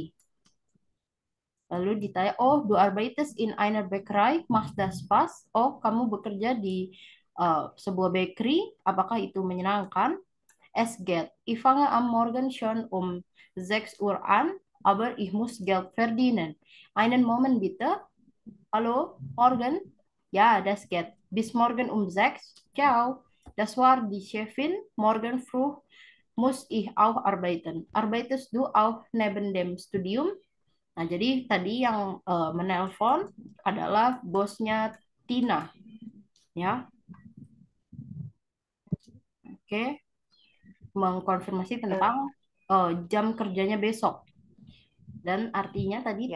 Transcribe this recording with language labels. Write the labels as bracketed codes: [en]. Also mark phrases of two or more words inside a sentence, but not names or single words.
[id] Lalu ditanya, [de] oh, du arbeitest in einer Bäckerei, macht das Spaß? [id] Oh, kamu bekerja di sebuah bakery, apakah itu menyenangkan? [de] Es geht. Ich fange am Morgen schon um 6 Uhr an, aber ich muss Geld verdienen. Einen Moment bitte. Hallo, morgen? Ja, das geht. Bis morgen um 6. Ciao. Das war die Chefin. Morgen früh muss ich auch arbeiten. Arbeitest du auch neben dem Studium? [id] Nah, jadi tadi yang menelpon adalah bosnya Tina, ya. Oke, mengkonfirmasi tentang jam kerjanya besok. Dan artinya tadi